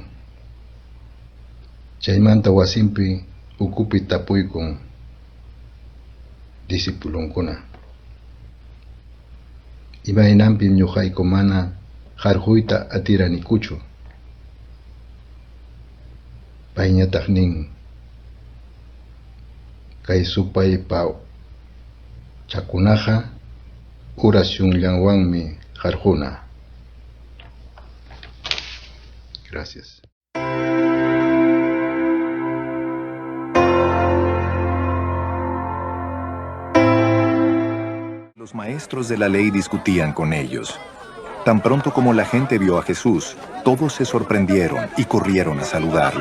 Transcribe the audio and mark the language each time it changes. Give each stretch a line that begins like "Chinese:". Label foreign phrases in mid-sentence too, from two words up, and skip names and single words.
Quechua: Chaymanta wasinpi ukupi tapuykun disipulunkuna: imaynanpim ñuqayku mana qarquyta atiranikuchu. Payñataq nin: kay supaypa chakunaqa oracionllanwanmi qarquna.
Spanish: Gracias. Los maestros de la ley discutían con ellos. Tan pronto como la gente vio a Jesús, todos se sorprendieron y corrieron a saludarlo.